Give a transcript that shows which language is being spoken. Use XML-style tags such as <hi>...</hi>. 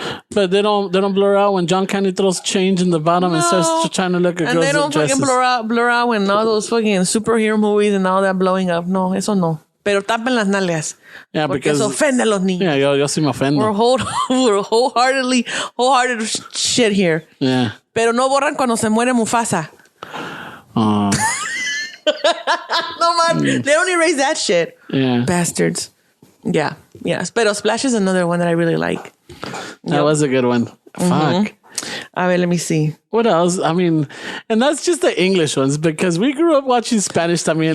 <en>But they don't blur out when John Candy throws change in the bottom and starts trying to look at girls' And they don't dresses. fucking blur out when all those fucking superhero movies and all that blowing up.</en> <es>No, eso no. Pero tapen las nalgas.</es> <en>Yeah,</en> <es>porque</es> <en>because</en> <es>eso ofende a los niños. Yeah, yo sí me ofendo.</es> <en>We're wholehearted shit here. Yeah.</en> <es>Pero no borran cuando se muere Mufasa.</es> <en>Oh. No man, they don't erase that shit. Yeah. Bastards. Yeah. Yes. Pero Splash is another one that I really like. That was a good one. Fuck. A ver, let me see. What else? I mean, and that's just the English ones because we grew up watching Spanish también.</en>